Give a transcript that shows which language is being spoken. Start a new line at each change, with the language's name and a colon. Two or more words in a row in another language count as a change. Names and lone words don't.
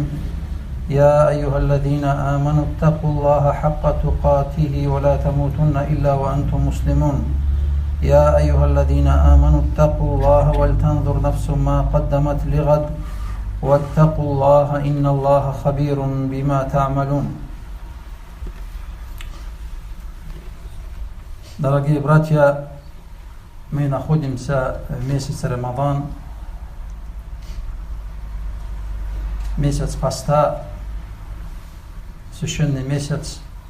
Arabic: يا أيها الذين آمنوا اتقوا الله حق تقاته ولا تموتن إلا وأنتم مسلمون. يا أيها الذين آمنوا اتقوا الله ولتنظر نفس ما قدمت لغد واتقوا الله إن الله خبير بما تعملون.
Russian: Дорогие братья, мы находимся в месяце Рамадан, месяц поста, священный месяц,